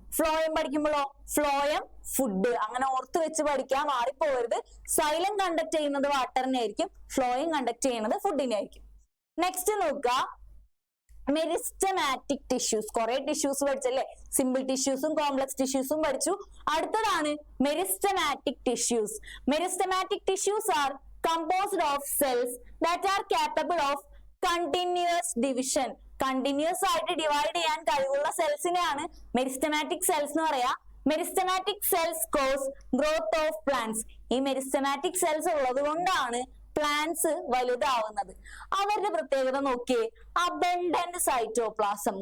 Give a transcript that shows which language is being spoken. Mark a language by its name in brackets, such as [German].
[Malayalam] Phloem പഠിക്കുമ്പോഴോ phloem food. അങ്ങനെ ഓർത്ത് വെച്ച് പഠിക്കാൻ മാറിപ്പോകരുത്. സൈലം കണ്ടക്ട് ചെയ്യുന്നത് വാട്ടറിനെ ആയിരിക്കും, ഫ്ലോയം കണ്ടക്ട് ചെയ്യുന്നത് ഫുഡിനെ ആയിരിക്കും. നെക്സ്റ്റ് നോക്കുക, മെരിസ്റ്റമാറ്റിക് ടിഷ്യൂസ്. കുറെ ടിഷ്യൂസ് പഠിച്ചല്ലേ, സിമ്പിൾ ടിഷ്യൂസും കോംപ്ലക്സ് ടിഷ്യൂസും പഠിച്ചു. അടുത്തതാണ് meristematic tissues. [English] Meristematic tissues are composed of cells that are capable of continuous division. [Malayalam] Continuous ആയിട്ട് ഡിവൈഡ് ചെയ്യാൻ കഴിവുള്ള സെൽസിനെയാണ് മെരിസ്റ്റമാറ്റിക് സെൽസ് എന്ന് പറയാ. [English] Meristematic cells cause growth of plants. [Malayalam] ഈ മെരിസ്റ്റമാറ്റിക് സെൽസ് ഉള്ളത് കൊണ്ടാണ് പ്ലാന്റ്സ് വലുതാവുന്നത്. അവരുടെ പ്രത്യേകത നോക്കിയേ, അബണ്ടന്റ് സൈറ്റോപ്ലാസം.